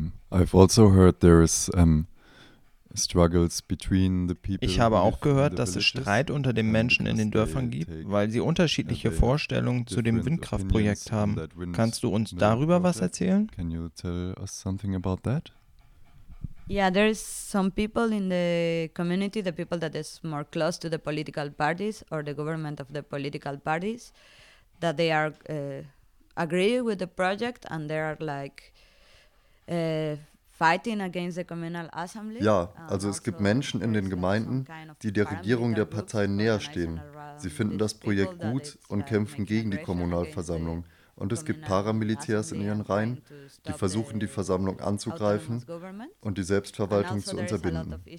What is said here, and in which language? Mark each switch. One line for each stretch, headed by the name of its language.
English: I've also heard there is struggles between the people.
German: Ich habe auch gehört, dass es Streit unter den Menschen in den Dörfern gibt, weil sie unterschiedliche Vorstellungen zu dem Windkraftprojekt haben. Kannst du uns darüber was erzählen?
English: Can you tell us something about that? Yeah, there is some people in the community, the people that is more close to the political parties or the government of the political parties, that they are agree with the project and they are like fighting against the communal assembly.
German: Ja, also es gibt Menschen in den Gemeinden, die der Regierung der Partei näher stehen. Sie finden das Projekt gut und kämpfen gegen die Kommunalversammlung. Und es gibt Paramilitärs in ihren Reihen, die versuchen, die Versammlung anzugreifen und die Selbstverwaltung zu unterbinden.